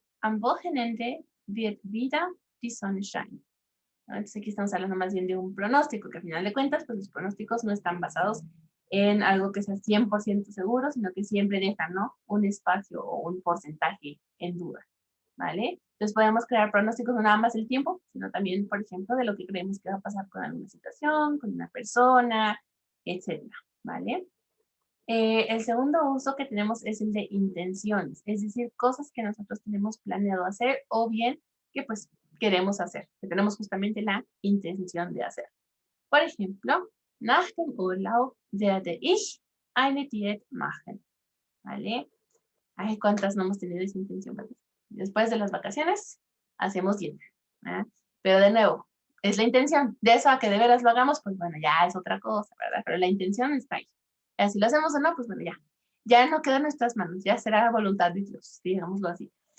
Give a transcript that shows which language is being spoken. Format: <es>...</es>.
<de>Am Wochenende wird wieder die Sonne scheinen.</de> <es>Entonces aquí estamos hablando más bien de un pronóstico, que al final de cuentas, pues los pronósticos no están basados en algo que sea 100% seguro, sino que siempre dejan, ¿no? Un espacio o un porcentaje en duda, ¿vale? Entonces podemos crear pronósticos no nada más del tiempo, sino también, por ejemplo, de lo que creemos que va a pasar con alguna situación, con una persona, etcétera, ¿vale? El segundo uso que tenemos es el de intenciones, es decir, cosas que nosotros tenemos planeado hacer o bien que pues queremos hacer, que tenemos justamente la intención de hacer. Por ejemplo,</es> <de>nach dem Urlaub werde ich eine Diät machen.</de> <es>¿Vale? Ay, ¿cuántas no hemos tenido esa intención? Después de las vacaciones, hacemos dieta. ¿Verdad? Pero de nuevo, es la intención. De eso a que de veras lo hagamos, pues bueno, ya es otra cosa, ¿verdad? Pero la intención está ahí. Si lo hacemos o no, pues bueno, ya. Ya no queda en nuestras manos, ya será voluntad de Dios, digámoslo así.</es>